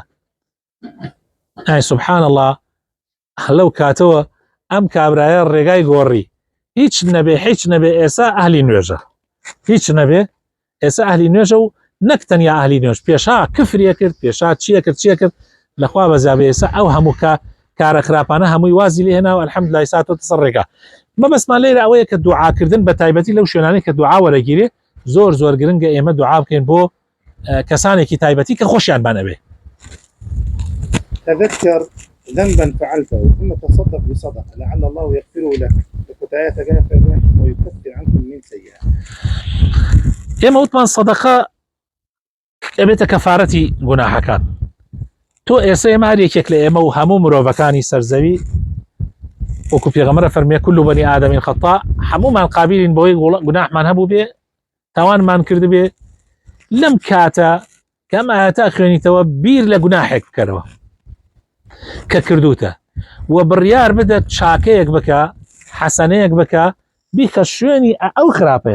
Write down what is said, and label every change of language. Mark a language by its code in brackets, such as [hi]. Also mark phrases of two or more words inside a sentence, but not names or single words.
[ckb] ئای [ar] سوبحان الله، [ckb] لەو کاتەوە ئەم کابرایە ڕێگای گۆڕی، هیچ نەبێ ئێسا ئەهلی نوێژە، هیچ نەبێ ئێسا ئەهلی نوێژە و نەک تەنیا ئەهلی نوێژ، پێشا کفریە کرد، پێشا چیە کرد لەخوا بەزابێ ئێسا ئەو هەموو کارە خراپانە هەمووی وازی لێ هێنا و الحەمدولای ساتۆتە سەر ڕێگا. مەبەستمان لێرە ئەوەیە کە دوعاکردن بە تایبەتی لەو شوێنانەی کە دوعا وەرەگیرێ زۆر گرنگە ئێمە دوعا بکەین بۆ کەسانێکی تایبەتی کە خۆشیان بانەبێ. [ar] تذكر ذنبا فعلته ثم تصدق بصدقة لعل الله يغفره لك وكتايتك ويكفر عنكم من سيئات. [ckb] ئێمە وتمان سەدەقە ئەبێتە کەفارەتی گوناحەکان. تۆ ئێستا ئێمە هەر یەکێک لە ئێمە و هەموو مرۆڤەکانی سەرزەوی وەکو پێغەمبەر فەرمێ [ar] كل بني آدم خطاء، [ckb] هەموومان قابلین بۆی گوناحمان هەبوو بێ، تاوانمان کرد بێ. لەم کاتە کەم ئاەتە خوێنیتەوە بیر لە گوناحێک بکەرەوە کە کردوتە و بڕیار بدە چاکەیەک بکە، حەسەنەیەک بکە، بیخە شوێنی ئەو خراپەیە.